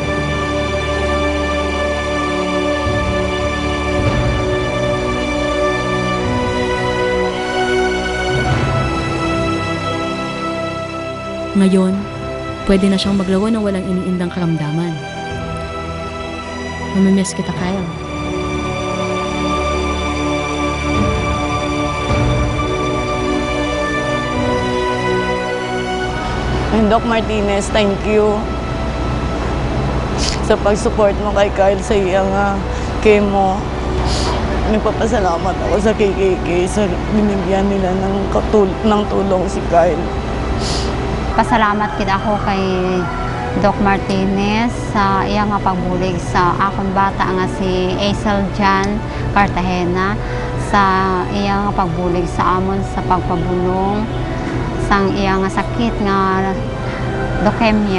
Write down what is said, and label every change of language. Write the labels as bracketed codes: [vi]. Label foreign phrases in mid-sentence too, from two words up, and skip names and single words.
[tl] Ngayon, pwede na siyang maglawa ng walang iniindang karamdaman. Mamimiss kita, Kyle. [hil] And Doc Martinez, [en] thank you [hil] sa pag-support mo kay Kyle sa iyang chemo. [tl] Nagpapasalamat ako sa KKK sa binigyan nila ng tulong si Kyle. [hil] Pasalamat kita ako kay Doc Martinez sa iyang pagbulig sa akong bata nga si Aisel Jan Cartagena sa iyang pagbulig sa amon sa pagpabulong sang iyang sakit nga leukemia.